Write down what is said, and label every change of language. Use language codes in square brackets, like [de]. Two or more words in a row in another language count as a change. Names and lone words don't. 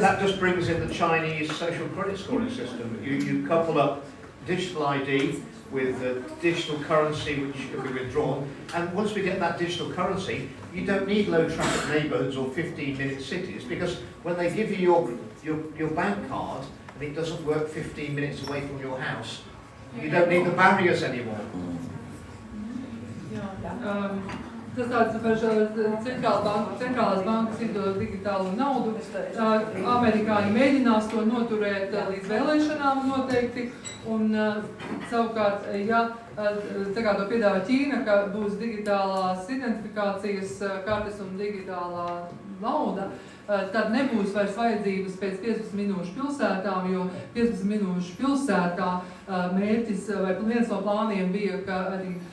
[en] that just brings in the Chinese social credit scoring system. You couple up digital ID with digital currency, which can be withdrawn, and once we get that digital currency, you don't need low traffic neighbourhoods or 15-minute cities, because when they give you your bank card and it doesn't work 15 minutes away from your house, you don't need the barriers anymore. [lv] Tas tāds par centrālās bankas izdod digitālu naudu. Amerikāņi mēģinās to noturēt līdz vēlēšanām noteikti. Un savukārt, ja tā kā to piedāvā Ķīna, ka būs digitālās identifikācijas kartes un digitālā nauda, tad nebūs vairs vajadzības pēc 15 minūšu pilsētām, jo 15 minūšu pilsētā mērķis vai viens no plāniem bija, ka arī